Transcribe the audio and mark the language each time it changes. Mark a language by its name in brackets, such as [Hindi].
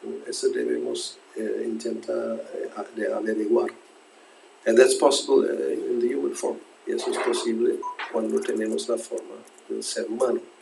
[Spanish] Eso debemos intentar de averiguar. [English] And that's possible in the human form. [Spanish] Y eso es posible cuando tenemos la forma del ser humano.